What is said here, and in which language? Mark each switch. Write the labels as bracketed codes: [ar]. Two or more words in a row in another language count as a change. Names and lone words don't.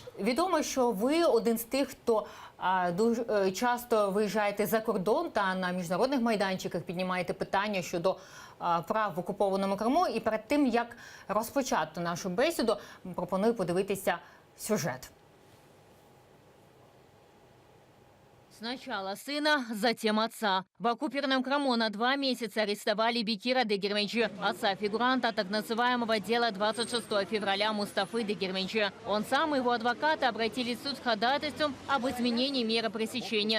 [uk] Відомо, що ви один з тих, хто дуже часто виїжджаєте за кордон та на міжнародних майданчиках піднімаєте питання щодо прав в окупованому Криму. І перед тим, як розпочати нашу бесіду, пропоную подивитися сюжет. [ru] Сначала сына, затем отца. В оккупированном Крыму на 2 месяца арестовали Бекира Дегерменчи, отца фигуранта так называемого дела 26 февраля Мустафы Дегерменчи. Он сам и его адвокаты обратились в суд с ходатайством об изменении меры пресечения.